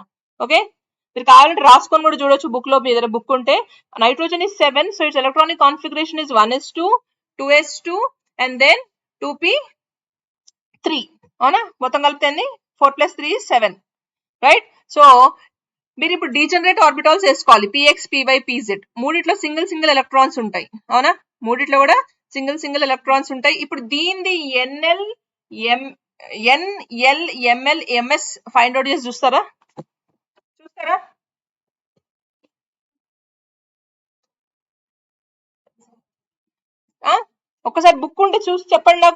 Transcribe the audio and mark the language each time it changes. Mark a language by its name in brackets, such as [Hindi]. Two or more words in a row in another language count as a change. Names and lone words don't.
[Telugu] ఓకే, మీరు కావాలంటే రాసుకొని కూడా చూడొచ్చు బుక్ లో, మీ దగ్గర బుక్ ఉంటే. [English] Nitrogen is 7, so its electronic configuration is 1s2 2s2 and then 2p3. [Telugu] అవునా, మొత్తం కలిపితే 4 + 3 is 7. [English] right, so [Telugu] మీరు ఇప్పుడు [English] degenerate orbitals [Telugu] వేసుకోవాలి, px py pz. మూడిట్లో [English] single electrons [Telugu] ఉంటాయి. అవునా, మూడిట్లో కూడా [English] single electrons [Telugu] ఉంటాయి. ఇప్పుడు దీనిది NL ML MS [English] find out [Telugu] చేసి చూస్తారా? ఒక్కసారి బుక్ ఉంటే చూసి చెప్పండి నాకు.